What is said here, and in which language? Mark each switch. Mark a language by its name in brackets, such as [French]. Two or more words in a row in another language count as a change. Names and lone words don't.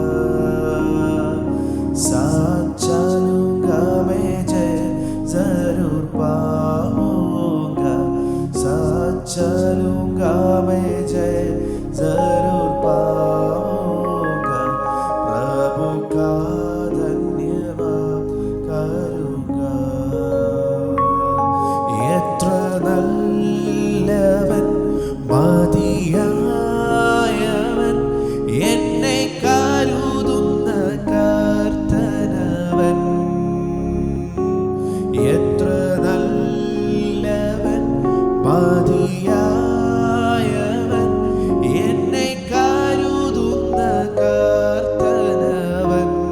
[Hindi] साथ चलूँगा मैं जय जरूर पाऊँगा, साथ चलूँगा मैं जय जरूर पाऊँगा। प्रभु का धन्यवाद करूँगा। [Malayalam] എത്ര നല്ലവൻ മതിയായവൻ, എന്നെ കരുതുന്ന കർത്തനവൻ. എത്ര നല്ലവൻ മതിയായവൻ, എന്നെ കരുതുന്ന കർത്തനവൻ.